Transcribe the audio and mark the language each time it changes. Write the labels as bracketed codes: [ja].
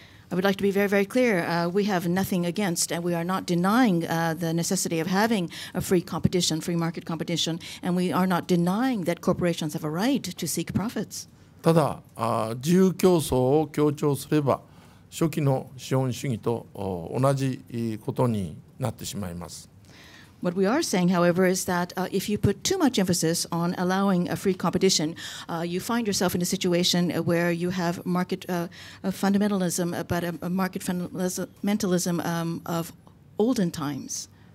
[en] I would like to be very, very clear. We have nothing against, and we are not denying the necessity of having a free competition, free market competition, and we are not denying that corporations have a right to seek profits. [ja] ただ、自由競争を強調すれば、初期の資本主義と同じことになってしまいます。 [en] What we are saying, however, is that if you put too much emphasis on allowing a free competition, you find yourself in a situation where you have market fundamentalism, but a market fundamentalism of olden times.